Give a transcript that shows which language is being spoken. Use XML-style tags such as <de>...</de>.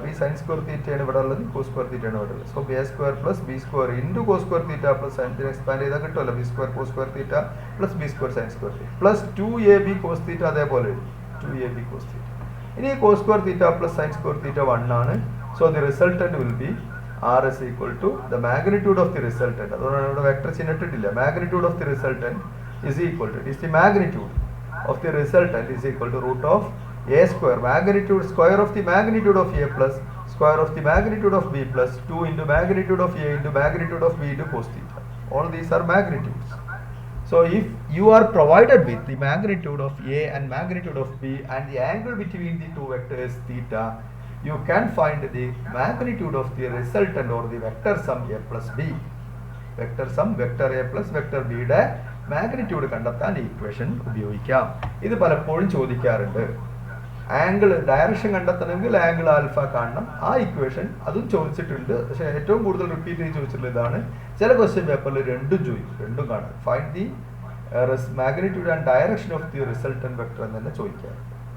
<ml>ഈ sine square തീറ്റയാണ് ഇവിടെ ഉള്ളത്,</ml> <en>Cos square തീറ്റയാണ് ഇവിടെ ഉള്ളത്. So a square plus b square into cos square theta plus sine theta</en> <ml>expand ചെയ്താൽ കിട്ടുമല്ലോ</ml> <en>b square cos square theta plus b square sine square theta plus 2ab cos theta</en> <ml>അതേപോലെ എഴുതി</ml> <en>2ab cos theta. ഇനി cos square theta plus sine square theta 1 ആണ്. So the resultant will be R is equal to the magnitude of the resultant.</en> <ml>അതുകൊണ്ടാണ് ഇവിടെ vector ചിഹ്നം ഇട്ടിട്ടില്ല.</ml> <en>Magnitude of the resultant is equal to is the magnitude of the resultant is equal to root of a square magnitude square of the magnitude of a plus square of the magnitude of b plus 2 into magnitude of a into magnitude of b into cos theta. All these are magnitudes. So if you are provided with the magnitude of a and magnitude of b and the angle between the two vectors theta, you can find the magnitude of the resultant or the vector sum a plus b.</en> <ml>Vector sum vector a plus vector b യുടെ magnitude കണ്ടെത്താൻ ഈ equation ഉപയോഗിക്കാം. ഇത് പലപ്പോഴും ചോദിക്കാറുണ്ട്. Angle direction കണ്ടെത്തണമെങ്കിൽ angle alpha കാണണം. ആ ഇക്വേഷൻ അതും ചോദിച്ചിട്ടുണ്ട്, പക്ഷേ ഏറ്റവും കൂടുതൽ റിപ്പീറ്റ് ചെയ്ത് ചോദിച്ചിട്ടുള്ള ഇതാണ്. ചില ക്വസ്റ്റ്യൻ പേപ്പറിൽ രണ്ടും ചോദിക്കും, രണ്ടും കാണും.</ml> <en>find the magnitude and direction of the resultant vector</en> <ml>എന്ന് തന്നെ ചോദിക്കാറുണ്ട്.</ml>